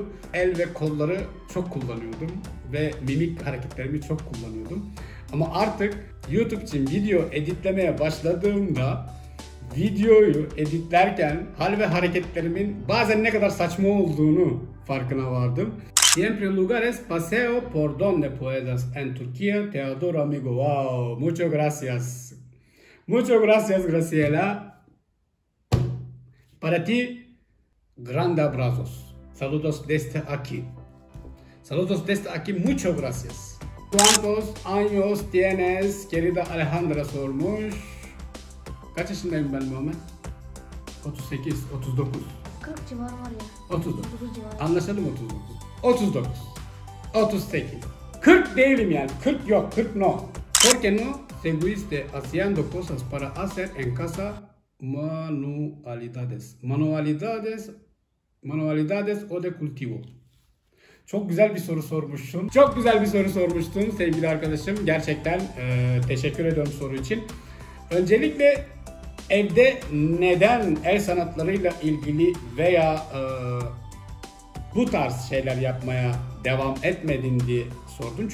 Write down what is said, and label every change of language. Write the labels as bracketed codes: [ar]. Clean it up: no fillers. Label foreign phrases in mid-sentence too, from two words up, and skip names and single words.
[tr] El ve kolları çok kullanıyordum ve mimik hareketlerimi çok kullanıyordum. Ama artık YouTube için video editlemeye başladığımda videoyu editlerken hal ve hareketlerimin bazen ne kadar saçma olduğunu farkına vardım. [es] Siempre lugares paseo por donde puedas en Turquía. Te adoro amigo. Wow, muchas gracias. Muchas gracias Graciela. Para ti, grande abrazos. Saludos desde aquí. Saludos desde aquí. Muchas gracias. ¿Cuántos años tienes? [tr] Querida Alejandra sormuş. Kaç yaşındayım ben Muhammed? 38, 39. 40 civarı var ya. 39. 39 civarı. Anlaşalım 39. 38. 40 değilim yani. 40 yok. 40 no. [es] ¿Por qué no seguiste haciendo cosas para hacer en casa manualidades o de cultivo? [tr] Çok güzel bir soru sormuşsun. Çok güzel bir soru sormuştun sevgili arkadaşım. Gerçekten teşekkür ediyorum soru için. Öncelikle evde neden el sanatlarıyla ilgili veya bu tarz şeyler yapmaya devam etmedin diye sordun.